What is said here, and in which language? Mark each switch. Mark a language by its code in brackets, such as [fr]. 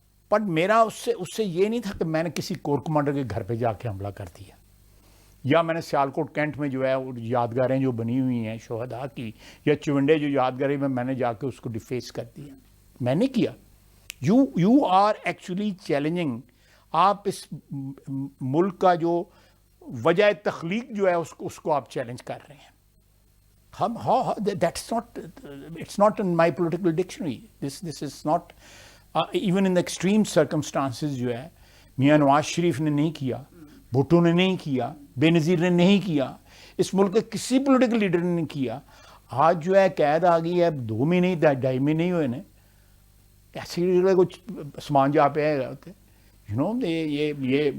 [ur] But میرا اس سے یہ نہیں تھا کہ میں نے کسی کور کمانڈر کے گھر پہ جا کے حملہ کر دیا, یا میں نے سیالکوٹ کینٹ میں جو ہے یادگاریں جو بنی ہوئی ہیں شہداء کی, یا چونڈے جو یادگاریں میں نے جا کے اس کو ڈیفیس کر دیا. میں نے کیا. [en] You are actually challenging. [ur] آپ اس ملک کا جو وجہ تخلیق جو ہے اس کو آپ چیلنج کر رہے ہیں. [en] It's not in my political dictionary. This is not even in the extreme circumstances [ur] جو ہے میاں نواز شریف نے نہیں کیا, بھٹو نے نہیں کیا, بے نظیر نے نہیں کیا, اس ملک کے کسی پولیٹیکل لیڈر نے نہیں کیا. آج جو ہے قید آ گئی ہے, 2 مہینے 2.5 مہینے ہی ہوئے نا, ایسے کچھ سامان جہاں پہ آئے ہوتے یہ